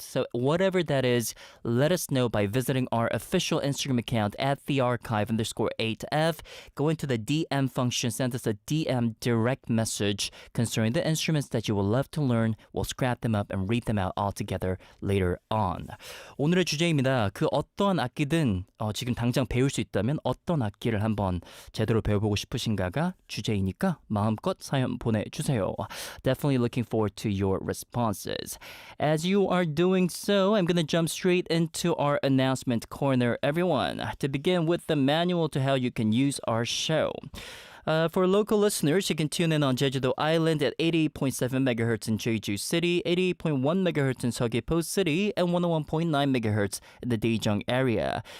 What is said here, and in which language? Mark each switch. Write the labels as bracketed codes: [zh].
[en] So whatever that is, let us know by visiting our official Instagram account at thearchive_8f. Go into the DM function, send us a DM direct message concerning the instruments that you would love to learn. We'll scrap them up and read them out all together later on. [ko] 오늘의 주제입니다. 그 어떤 악기든 지금 당장 배울 수 있다면 어떤 악기를 한번 제대로 배워보고 싶으신가가 주제이니까 마음껏 사연 보내주세요. [en] Definitely looking forward to your responses. As you are doing so, I'm going to jump straight into our announcement corner, everyone. To begin with the manual to how you can use our show. For local listeners, you can tune in on Jeju-do Island at 88.7 MHz in Jeju City, 88.1 MHz in Seogwipo City, and 101.9 MHz in the Daejeong area.